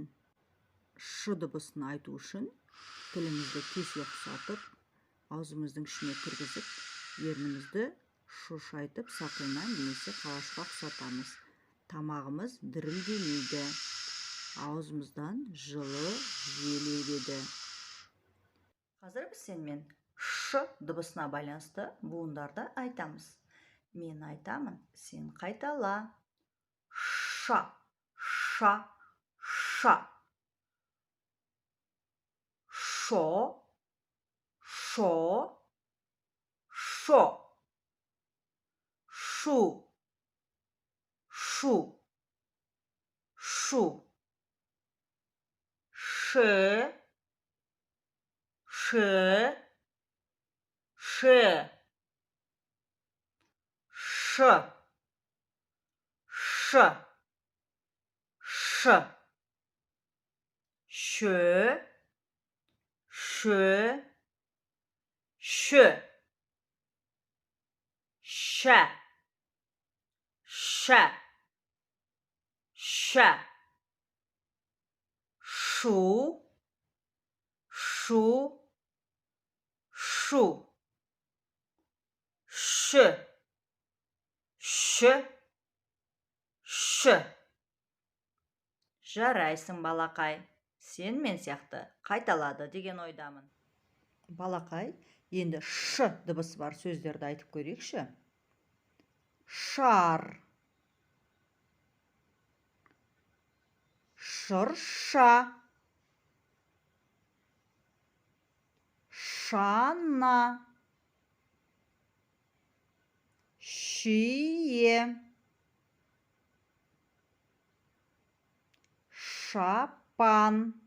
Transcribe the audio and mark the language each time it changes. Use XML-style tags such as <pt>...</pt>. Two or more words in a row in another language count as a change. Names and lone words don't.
<kk>Ш дыбысын айту үшін тілімізді кесе ұқсатып, аузымыздың ішіне кіргізіп, ернімізді шошайтып сақиннан немесе қалашқа ұқсатамыз. Тамағымыз дірілдемейді, аузымыздан жылы жел ереді. Қазір біз сенімен ш дыбысына байланысты буындарды айтамыз. Мен айтамын, сен қайтала. Ша, ша, ша. Шо, шо, шо. Шу, шу, шу. Ше, ше, ше. Ш, ш, ш. Шö, шö, шö. Шә, шә, шә. Шу, шу, шу. Ш, ш, ш. Жарайсың, балақай. Сен мен сияқты қайталады деген ойдамын. Балақай, енді ш дыбысы бар сөздерді айтып көрейікші. Шар, шырша, шана, шие, шапан.</kk>